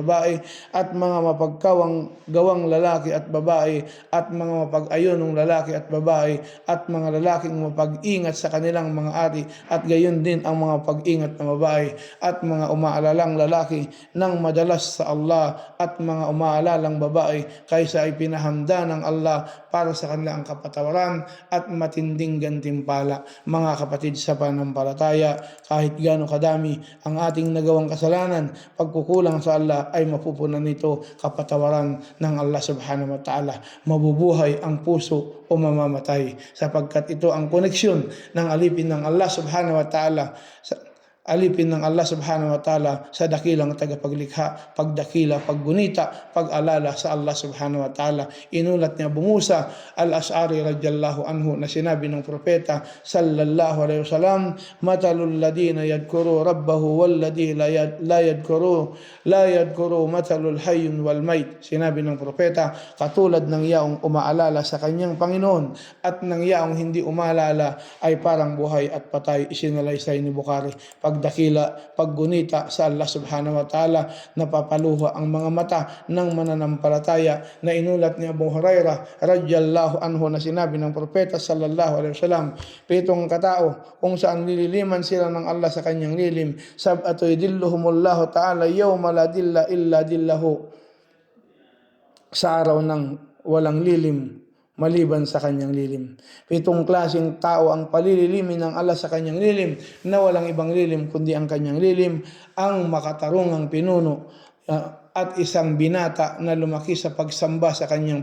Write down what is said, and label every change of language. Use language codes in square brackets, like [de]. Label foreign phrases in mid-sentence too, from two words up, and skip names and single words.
[tl] babae at mga mapagkawang gawang lalaki at babae at mga mapag-ayunong lalaki at babae at mga lalaking mapag-ingat sa kanilang mga ari at gayon din ang mga pag-ingat na babae at mga umaalalang lalaki ng madalas sa Allah at mga umaalalang babae kaysa ay pinahanda ng Allah para sa kanilang kapatawaran at matinding gantimpala. Mga kapatid sa pananampalataya, kahit gaano kadami ang ating nagawang kasalanan, pagkukulang sa Allah ay mapupunan nito kapatawaran ng Allah [ar] سبحانه وتعالى. [tl] Mabubuhay ang puso o mamamatay sapagkat ito ang koneksyon ng alipin ng Allah [ar] سبحانه وتعالى [tl] sa dakilang tagapaglikha, pagdakila, paggunita, pag-alala sa Allah [ar] سبحانه وتعالى. [tl] Inulat niya Abu Musa al-Ash'ari [ar] رضي الله عنه [tl] na sinabi ng propeta [ar] صلى الله عليه وسلم مثل الذي يذكر ربه والذي لا يذكر مثل الحي والميت. [tl] Sinabi ng propeta, katulad ng yaong umaalala sa kanyang Panginoon at ng yaong hindi umaalala ay parang buhay at patay. Isinalaysay ni Bukhari. Pagdakila, paggunita sa Allah [ar] سبحانه وتعالى, [tl] napapaluha ang mga mata ng mananampalataya na inulat ni Abu Hurairah [ar] رضي الله عنه [tl] na sinabi ng propeta [ar] صلى الله عليه وسلم, [tl] 7 katao kung saan nililiman sila ng Allah sa kanyang lilim, [ar] سبعة يظلهم الله تعالى يوم لا ظل إلا ظله, [tl] sa araw ng walang lilim maliban sa kanyang lilim. 7 klaseng tao ang palililimin ng Allah sa kanyang lilim na walang ibang lilim kundi ang kanyang lilim, ang makatarungang pinuno at isang binata na lumaki sa pagsamba sa kanyang